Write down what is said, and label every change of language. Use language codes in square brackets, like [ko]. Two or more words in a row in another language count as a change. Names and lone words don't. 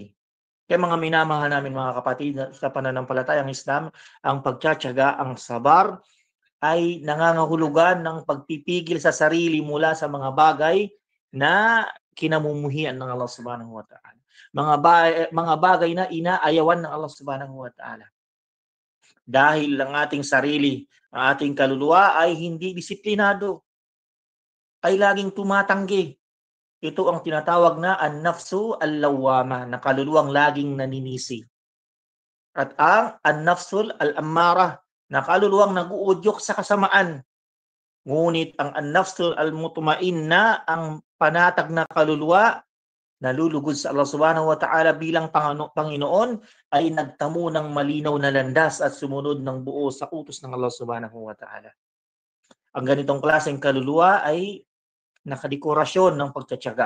[tl] Kaya mga minamahal namin mga kapatid, sa pananampalatayang Islam, ang pagtiyatiyaga, ang sabar, ay nangangahulugan ng pagpipigil sa sarili mula sa mga bagay na kinamumuhian ng Allah [ar] سبحانه وتعالى. [tl] Mga bagay na inaayawan ng Allah [ar] سبحانه وتعالى. [tl] Dahil ang ating sarili, ang ating kaluluwa ay hindi disiplinado, ay laging tumatanggi. Ito ang tinatawag na [ar] النفس اللوامة, [tl] na kaluluwang laging naninisi. At ang [ar] النفس الأمارة, [tl] na kaluluwang nag-uudyok sa kasamaan. Ngunit ang [ar] النفس المطمئنة, [tl] ang panatag na kaluluwa, nalulugod sa Allah [ar] سبحانه وتعالى [tl] bilang Panginoon, ay nagtamo ng malinaw na landas at sumunod ng buo sa utos ng Allah [ar] سبحانه وتعالى. [tl] Ang ganitong klaseng kaluluwa ay nakadekorasyon ng pagtiyatiyaga.